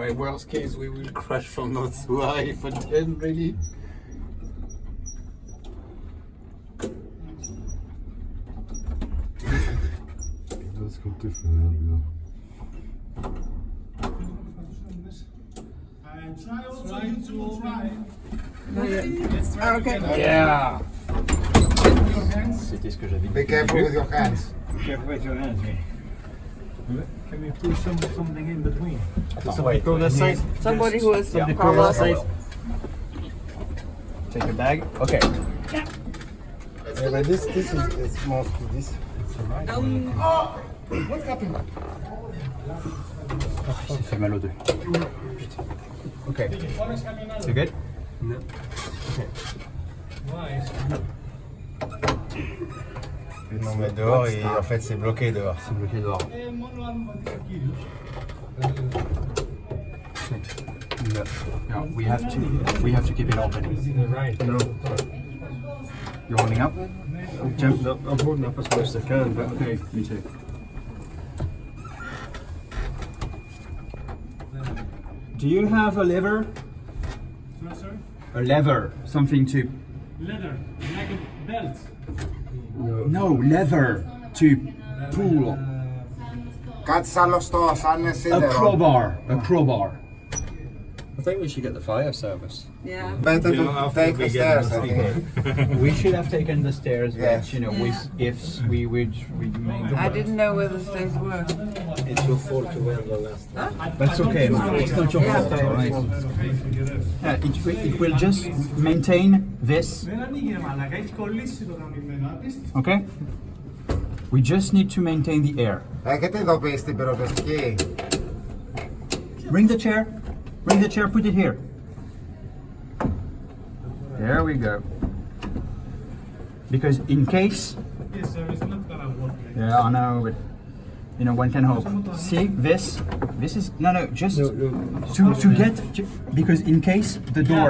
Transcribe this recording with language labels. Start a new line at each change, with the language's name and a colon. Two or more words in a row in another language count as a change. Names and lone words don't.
English: In worst case, we will crash from not so high. But then, really,
German: das kommt
English: different wieder. Okay. Yeah.
French: C'était ce que j'avais dit.
English: Be careful with your hands. Careful with your hands, mate. Can we put something in between?
French: Attends, wait.
English: Go that side. Somebody who is Yeah. Carlos. Take your bag. Okay. Yeah, but this is mostly this. What happened?
French: Il s'est fait mal aux deux. Putain. Okay. C'est good? Puis on met dehors et en fait c'est bloqué dehors. C'est bloqué dehors.
English: No, we have to keep it open. Right. No, You're holding up? Jump. No, I'm holding up as much as I can. But Okay, me too. Do you have a lever? Sorry? A lever, something to. Leather, like a belt. No, lever to pull.
Greek: Κάτι σαν λωστό, σαν
English: A
Greek: σίδερο.
English: crowbar. A crowbar. I think we should get the fire service. Yeah. Better to take the stairs, I think. We should have taken the stairs, Yes. but you know, Yeah. if we would make I didn't know where the stairs were. It's your fault to wear the last time. That's okay, man. It's not your fault, alright? It will just maintain this,
Greek: Δεν ανοίγει ρε μαλάκα, έχει κολλήσει το γαμημένο, απίστευτο.
English: okay? We just need to maintain the air.
Greek: Έχετε ειδοποιήσει την πυροσβεστική.
English: Bring the chair. Bring the chair, put it here. There we go. Because in case, Yes, sir, it's not gonna work like yeah, I know, but you know, one can hope. See, this is, no, just to get, because in case the door,